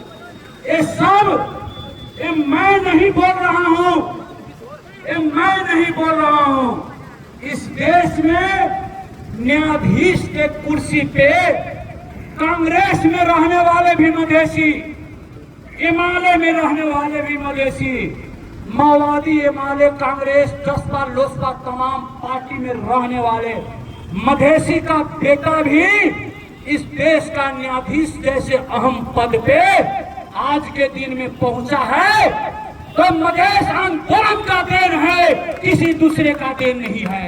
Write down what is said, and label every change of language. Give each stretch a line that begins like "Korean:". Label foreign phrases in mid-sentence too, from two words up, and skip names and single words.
Hindi: ये सब मैं नहीं बोल रहा हूं, मैं नहीं बोल रहा हूं। इस देश में न्यायाधीश के कुर्सी पे कांग्रेस में रहने वाले भी मधेसी, हिमालय में रहने वाले भी मधेसी, माओवादी, हिमालय, कांग्रेस, जसपा, लोसपा तमाम पार्टी में रहने वाले मधेसी का बेटा भी इस देश का न्यायाधीश जैसे अहम पद पे आज के दिन में पहुंचा है तो मधेश आंदोलन का देन है, किसी दूसरे का देन नहीं है।